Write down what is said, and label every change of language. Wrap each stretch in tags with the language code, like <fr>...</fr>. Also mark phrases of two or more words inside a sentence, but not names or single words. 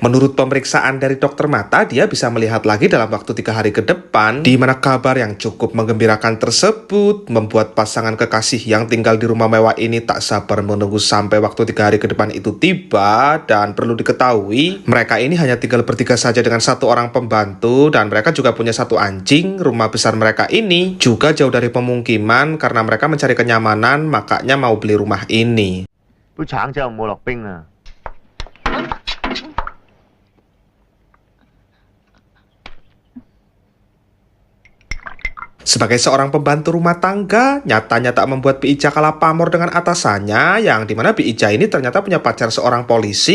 <id>Menurut pemeriksaan dari dokter mata, dia bisa melihat lagi dalam waktu 3 hari ke depan, di mana kabar yang cukup menggembirakan tersebut membuat pasangan kekasih yang tinggal di rumah mewah ini tak sabar menunggu sampai waktu 3 hari ke depan itu tiba. Dan perlu diketahui, mereka ini hanya tinggal bertiga saja dengan satu orang pembantu, dan mereka juga punya satu anjing. Rumah besar mereka ini juga jauh dari pemukiman karena mereka mencari kenyamanan, makanya mau beli rumah ini.</id> <yue>杯橙酒有冇落冰啊？</yue> <id>Sebagai seorang pembantu rumah tangga, nyatanya tak membuat Bi Ija kalah pamor dengan atasannya, yang dimana Bi Ija ini ternyata punya pacar seorang polisi.</id>